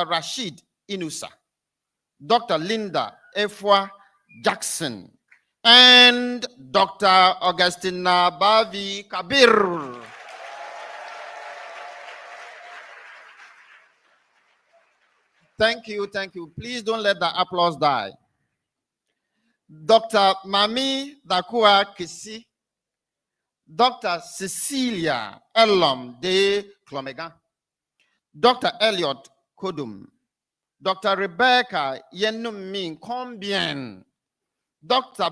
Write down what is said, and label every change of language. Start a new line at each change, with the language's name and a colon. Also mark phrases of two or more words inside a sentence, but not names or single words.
English: Rashid Inusa, Dr. Linda Efwa Jackson, and Dr. Augustina Bavi Kabir. Thank you, thank you. Please don't let the applause die. Dr. Mami Dakua Kisi, Dr. Cecilia Elom de Clomegan, Dr. Elliot Kodum, Dr. Rebecca Yenumi Combien, Dr.